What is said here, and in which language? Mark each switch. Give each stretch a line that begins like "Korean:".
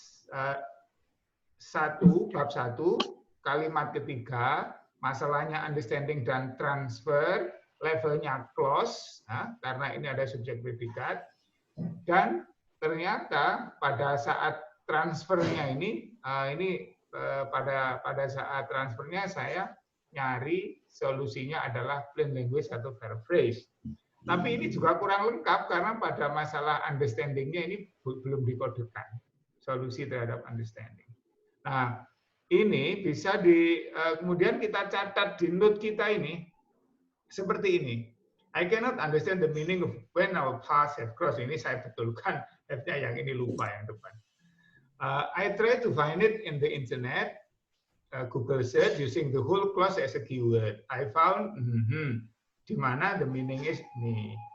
Indonesian: Bab 1, kalimat ketiga, masalahnya understanding dan transfer, levelnya clause, karena ini ada subjek predikat, dan ternyata pada saat transfernya ini pada saat transfernya saya nyari solusinya adalah plain language atau paraphrase. Tapi ini juga kurang lengkap karena pada masalah understanding-nya ini belum dikodekan solusi terhadap understanding. Nah, ini bisa kemudian kita catat di note kita ini seperti ini.
English: I cannot understand the meaning of when our paths have crossed.
Indonesian: Ini saya betulkan, F-nya yang ini lupa yang depan.
English: I try to find it in the internet, Google search using the whole clause as a keyword. I found
Indonesian: di mana
English: the meaning is nih.